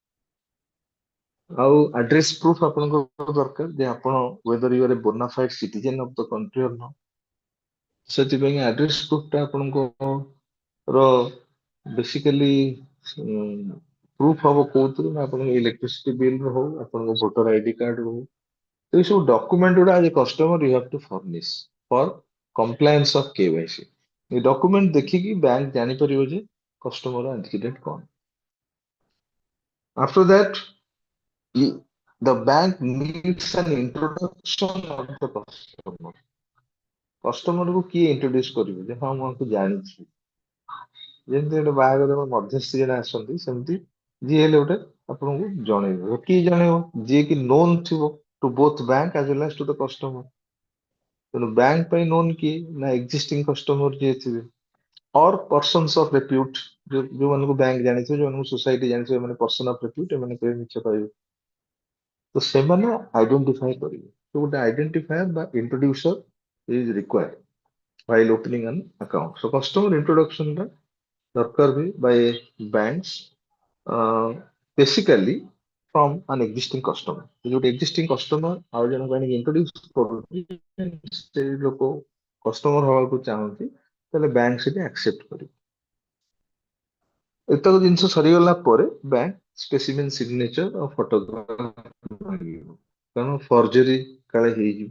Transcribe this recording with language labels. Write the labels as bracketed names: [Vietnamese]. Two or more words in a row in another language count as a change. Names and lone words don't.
[Odia] ଆଉ [English] address proof [Odia] ଆପଣଙ୍କର ଦରକାର ଯେ ଆପଣ [English] whether you are a bonafide citizen of the country or not [Odia] ସେଥିପାଇଁ [English] address proofଟା [Odia] ଆପଣଙ୍କର ବେସିକାଲି ପ୍ରୁଫ ହବ କୋଉଥିରୁ ନା ଆପଣଙ୍କ [English] electricity bill [Odia] ହଉ ଆପଣଙ୍କ [English] voter ID card [Odia] ହଉ ତ ଏଇ ସବୁ ଡକୁମେଣ୍ଟ ଗୁଡା [English] as customer you have to furnish for compliance of KYC [Odia] ଏ ଡକୁମେଣ୍ଟ ଦେଖିକି ବ୍ୟାଙ୍କ ଜାଣିପାରିବ ଯେ [English] customer antecedent [Odia] କଣ [English] after that the bank needs an introduction of the customer [Odia] କଷ୍ଟମରକୁ କିଏ ଇଣ୍ଟ୍ରୋଡ୍ୟୁସ କରିବେ ଯେ ହଁ ମୁଁ ଆଙ୍କୁ ଜାଣିଛି ଯେମିତି ଗୋଟେ ବାହାଘର ମଧ୍ୟସ୍ଥି ଜଣେ ଆସନ୍ତି ସେମିତି ଯିଏ ହେଲେ ଗୋଟେ ଆପଣଙ୍କୁ ଜଣେଇବ କିଏ ଜଣେଇବ ଯିଏ କି [English] known ଥିବ to both bank as well as to the customer [Odia] ତେଣୁ ବ୍ୟାଙ୍କ ପାଇଁ ନୋନ୍ କିଏ ନା [English] existing customer [Odia] ଯିଏ ଥିବେ [English] or persons of repute [Odia] ଯୋଉମାନଙ୍କୁ ବ୍ୟାଙ୍କ ଜାଣିଥିବ ଯୋଉମାନଙ୍କୁ ସୋସାଇଟି ଜାଣିଥିବ ଏମାନେ [English] person of repute [Odia] ଏମାନେ କେବେ ମିଛ କହିବେ तो ସେମାନେ ଆଇଡେଣ୍ଟିଫାଏ କରିବେ। [English] So [Odia] ଗୋଟେ ଆଇଡେଣ୍ଟିଫାୟର ବା ଇଣ୍ଟ୍ରୋଡ୍ୟୁସର [English] is required while opening an account. So customer introduction [Odia] ଟା ଦରକାର ହୁଏ [English] by banks basically from an existing customer. [Odia] ଯୋଉଠି [English] existing customer [Odia] ଆଉ ଜଣଙ୍କୁ ଆଣିକି introduce କରୁଛି ସେ ଲୋକ କଷ୍ଟମର ହବାକୁ ଚାହୁଁନ୍ତି ତାହେଲେ ବ୍ୟାଙ୍କ ସେଠି ଆକ୍ସେପ୍ଟ କରିବ। ଏତକ ଜିନିଷ ସରିଗଲା ପରେ ବ୍ୟାଙ୍କ [English] specimen signature [Odia] ଆଉ ଫଟୋଗ୍ରାଫ ମାଗିବ, କାରଣ ଫର୍ଜରୀ କାଳେ ହେଇଯିବ।